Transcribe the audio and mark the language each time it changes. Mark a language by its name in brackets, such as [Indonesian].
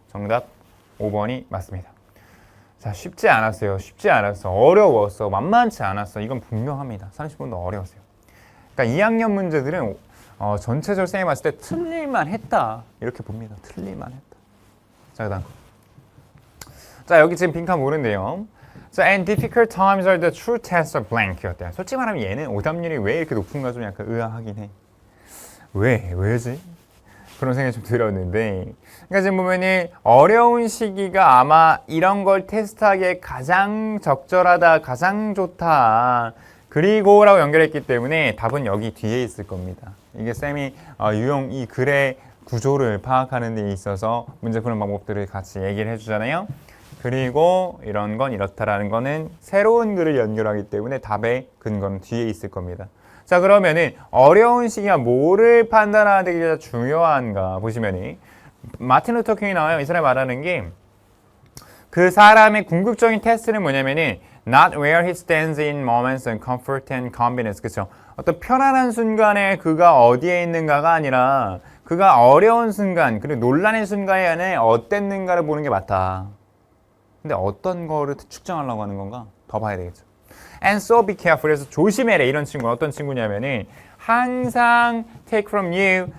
[Korean] 정답 5번이 맞습니다. 자, 쉽지 않았어요. 쉽지 않았어. 어려웠어. 만만치 않았어. 이건 분명합니다. 30번도 어려웠어요. 그러니까 2학년 문제들은 전체적으로 쌤이 봤을 때 틀릴만 했다 이렇게 봅니다. 틀릴만 했다. 자, 그다음 자, 여기 지금 빈칸 모른대요. [English] 자, and difficult times are the true test of blank [Korean] 였대요. 솔직히 말하면 얘는 오답률이 왜 이렇게 높은가 좀 약간 의아하긴 해. 왜지? 그런 생각이 좀 들었는데, 그러니까 지금 보면은 어려운 시기가 아마 이런 걸 테스트하기에 가장 적절하다, 가장 좋다, 그리고라고 연결했기 때문에 답은 여기 뒤에 있을 겁니다. 이게 쌤이 이 글의 구조를 파악하는 데 있어서 문제 푸는 방법들을 같이 얘기를 해주잖아요. 그리고 이런 건 이렇다라는 거는 새로운 글을 연결하기 때문에 답의 근거는 뒤에 있을 겁니다. 자, 그러면은 어려운 시기가 뭐를 판단하는 게 가장 중요한가 보시면은 마틴 루터 킹이 나와요. 이 사람이 말하는 게 그 사람의 궁극적인 테스트는 뭐냐면은 [English] not where he stands in moments and comfort and convenience. [Korean] 그렇죠? 어떤 편안한 순간에 그가 어디에 있는가가 아니라 그가 어려운 순간 그리고 논란의 순간에 안에 어땠는가를 보는 게 맞다. 근데 어떤 거를 측정하려고 하는 건가? 더 봐야 되겠죠. [English] And so be careful. [Korean] 그래서 조심해라. 이런 친구는 어떤 친구냐면은 항상 [English] take from you.